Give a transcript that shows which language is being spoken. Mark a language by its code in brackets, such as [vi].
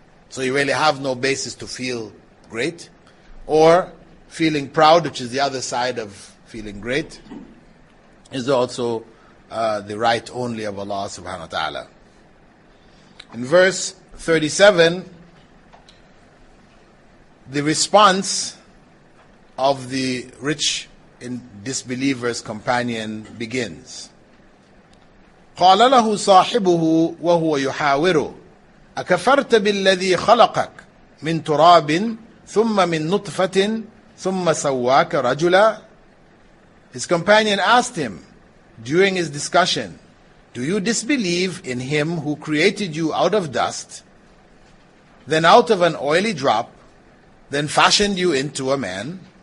[en] So you really have no basis to feel great. Or feeling proud, which is the other side of feeling great, is also the right only of Allah subhanahu wa ta'ala. In verse 37, the response of the rich disbeliever's companion begins. [ar] قال له صاحبه وهو يحاوره أكفرت بالذي خلقك من تراب ثم من نطفة ثم سواك رجلا. [en] His companion asked him during his discussion, do you disbelieve in Him who created you out of dust, then out of an oily drop, then fashioned you into a man?